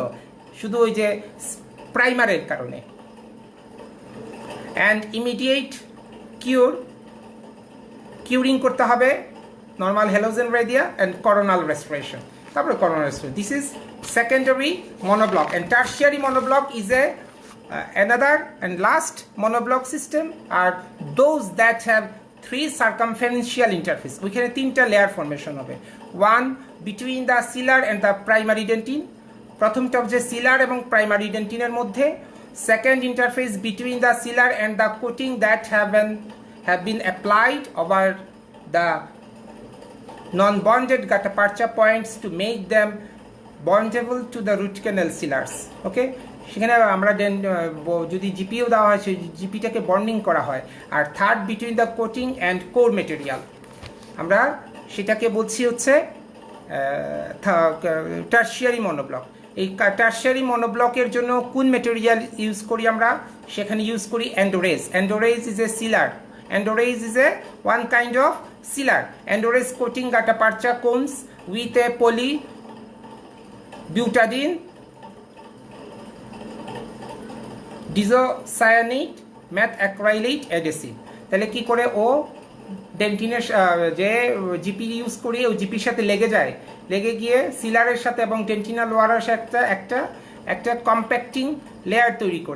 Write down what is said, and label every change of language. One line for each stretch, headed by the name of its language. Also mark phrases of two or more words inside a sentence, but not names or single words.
Bangla: শুধু ওই যে প্রাইমারের কারণে।
English: and immediate curing
Bangla: করতে হবে
English: normal halogen ray দিয়া and coronal restoration. তারপরে coronal restoration, this is secondary monoblock. and tertiary monoblock is a another and last monoblock system are those that have 3 circumferential interface.
Bangla: ওইখানে 3টা
English: layer formation
Bangla: হবে।
English: one between the sealer and the primary dentin,
Bangla: প্রথমটা হচ্ছে সিলার এবং প্রাইমারি ডেন্টিনের মধ্যে।
English: second interface between the sealer and the coating that have been applied over the non-bonded gutta-percha points to make them bondable to the root canal sealers.
Bangla: Okay, সেখানে আমরা যদি জিপিও দেওয়া হয় সেই জিপিটাকে বন্ডিং করা হয়।
English: আর third between the coating and core material,
Bangla: আমরা সেটাকে বলছি হচ্ছে
English: tertiary monoblock.
Bangla: এই
English: tertiary monoblock
Bangla: জন্য কোন
English: material use
Bangla: করি আমরা? সেখানে ইউজ করি এন্ডোরেজ।
English: EndoREZ is a sealer, EndoREZ is a one kind of sealer. EndoREZ coating gutta-percha cones with a polybutadiene diisocyanate meth acrylate adhesive.
Bangla: তাহলে কি করে ও ডেন্টিনের যে জিপি ইউজ করি ওই জিপির সাথে লেগে গিয়ে সিলারের সাথে এবং ডেন্টিনাল ওয়ারের সাথে একটা
English: compacting layer
Bangla: তৈরি করে।